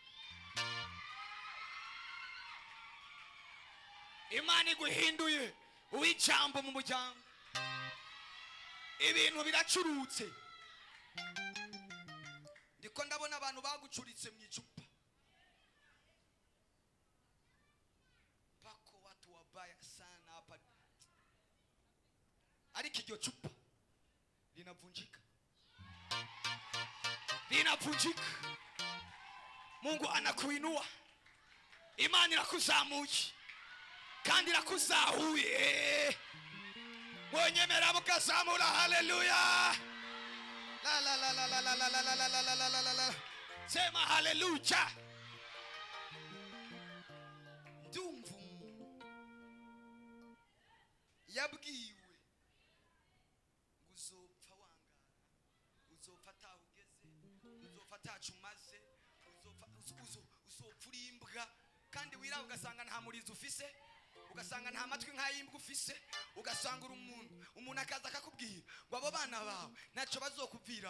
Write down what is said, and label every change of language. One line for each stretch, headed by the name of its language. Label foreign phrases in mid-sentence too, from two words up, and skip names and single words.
Rundi: Imana iguhinduye uw'ijambo mu muryango. Ibintu biracurutse. Ndiko ndabona abantu bagucuritse mu icupa.
Swahili: Pako watu wabaya sana hapa.
Rundi: Ariko iryo cupa linavunjika.
Swahili: Linavunjika. Mungu anakuinua.
Rundi: Imani inakuzamuye kandi irakuzahuye. Mwenyemera mukazamura. Haleluya. La la la la la la la la la la la la la.
Swahili: Sema haleluya.
Rundi: Ndumva yabwiwe uzopfa wangara, uzopfa atahugeze, uzopfa atacumaze, uzopfa uri imbwa, kandi wira ugasanga nta murizo ufise, ugasanga nta matwi nk'ayimbwa ufise, ugasanga uri umuntu akaza akakubwira ngo abo bana bawe naco bazokuviramo.